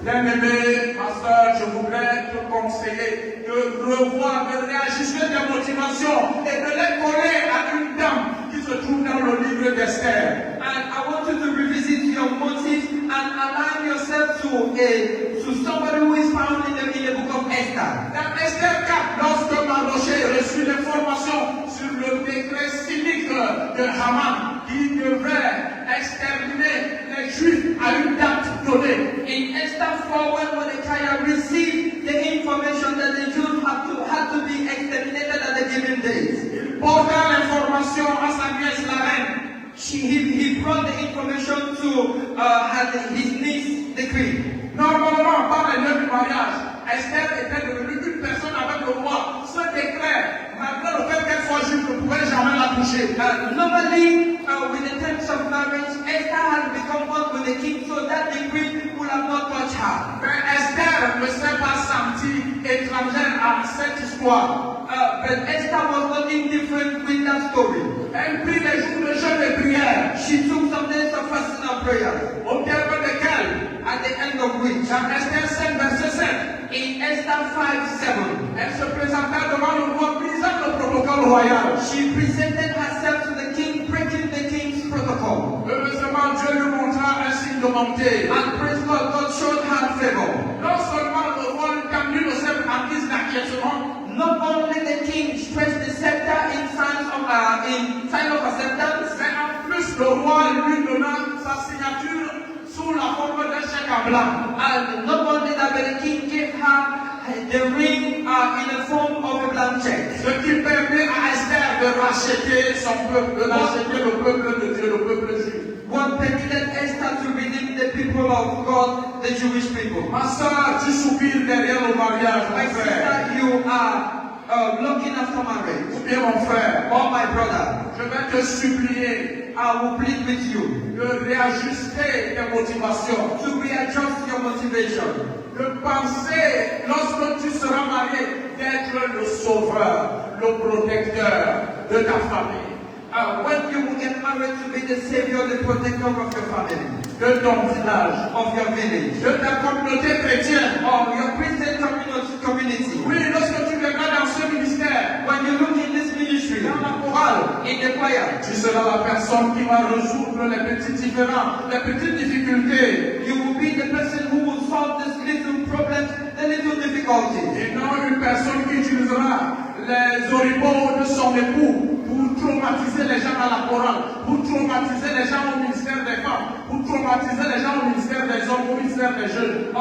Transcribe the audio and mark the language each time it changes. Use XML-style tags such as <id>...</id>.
<fr>Bien-aimé, ma soeur, je voudrais te conseiller de revoir, de réajuster tes motivations et de les coller à une dame qui se trouve dans le livre d'Esther.</fr> <en>And I want you to revisit your motives and align yourself to somebody who is found in the book of Esther.</en> <fr>Dans Esther 4, lorsque Mardochée reçut l'information sur le décret cynique de Haman qui devait exterminer les Juifs à une date donnée.</fr> <en>In Esther 4, when Mordecai received the information that the Jews had to be exterminated at a given date,</en> <fr>Il porta l'information à sa nièce la reine.</fr> <en>He brought the information to his niece, the queen.</en> <fr>Normalement, par les lieux du mariage, Esther était devenue une personne avec le roi. Ce décret, malgré le fait qu'elle soit juive, ne pouvait jamais la toucher.</fr> <en>Normally, with the terms of marriage, Esther had become one with the king, so that the queen would have not touched her.</en> <fr>Mais Esther ne s'est pas sentie étrangère à cette histoire.</fr> <en>But Esther was not indifferent with that story.</en> <fr>Elle prit les jours de jeûne et prière.</fr> <en>She took some days of fasting and prayer.</en> <fr>Au terme desquels,</fr> <en>At the end of which,</en> <fr>dans Esther 5, verset 7,</fr> <en>in Esther 5:7,</en> <fr>elle se présenta devant le roi, brisant le protocole royal.</fr> <en>she presented herself to the king, breaking the king's protocol.</en> <fr>Heureusement, Dieu lui montra un signe de bonté.</fr> <en>And praise God, God showed her favor.</en> <fr>Non seulement le roi lui tendit le sceptre en guise d'acquiescement,</fr> <en>Not only the king stretched the scepter in sign of acceptance,</en> <fr>mais en plus le roi lui donna sa signature sous la forme d'un chèque en blanc.</fr> <en>and not only that, but the king gave her the ring in the form of a blank check.</en> <fr>Ce qui permet à Esther de racheter son peuple, de racheter le peuple de Dieu, le peuple juif.</fr> <en>What permitted Esther to redeem the people of God, the Jewish people.</en> <fr>Ma soeur, tu soupires derrière le mariage,</fr> <en>My</en> <fr>mon frère.</fr> <en>sister, you are looking after marriage.</en> <fr>Ou bien mon frère,</fr> <en>Oh, my brother,</en> <fr>je vais te supplier</fr> <en>I will plead with you</en> <fr>de réajuster tes motivations.</fr> <en>to readjust your motivation.</en> <fr>De penser, lorsque tu seras marié, d'être le sauveur, le protecteur de ta famille,</fr> <en>When you get married, to be the savior, the protector of your family,</en> <fr>de ton village,</fr> <en>of your village,</en> <fr>de ta communauté chrétienne.</fr> <en>of your Christian community.</en> <fr>Oui, lorsque tu verras dans ce ministère,</fr> <en>When you look in this ministry,</en> <fr>dans la chorale,</fr> <en>in the choir,</en> <fr>tu seras la personne qui va résoudre les petits différends, les petites difficultés.</fr> <en>you will be the person who will solve this little problems, the little difficulties.</en> <fr>Et non une personne qui utilisera les oripeaux de son époux pour traumatiser les gens à la chorale, pour traumatiser les gens au ministère des femmes, pour traumatiser les gens au ministère des hommes, au ministère des jeunes.</fr>